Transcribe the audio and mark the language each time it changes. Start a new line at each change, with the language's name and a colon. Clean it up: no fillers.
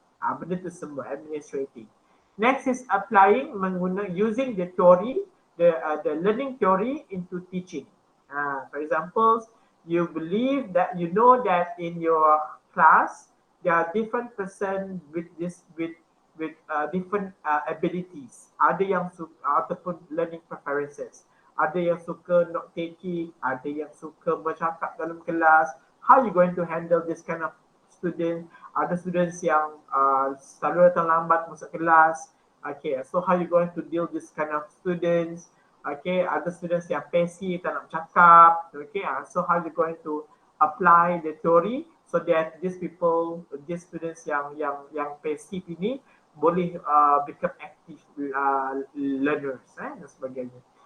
Malay: Benda tu semua
English: administrating. Next is applying, using the theory, the learning theory into teaching. For example, you believe that you know that in your class there are different person with different abilities.
Malay: Ada yang suka ataupun
English: learning preferences.
Malay: Ada yang suka note taking, ada yang suka bercakap dalam kelas.
English: How are you going to handle this kind of student?
Malay: Ada students yang selalu datang lambat masuk kelas.
English: Okay, so how you going to deal this kind of students? Okay, other students
Malay: yang passive, tak nak cakap.
English: Okay, so how you going to apply the theory so that these people, these students
Malay: yang passive ini boleh
English: become active learners
Malay: dan sebagainya.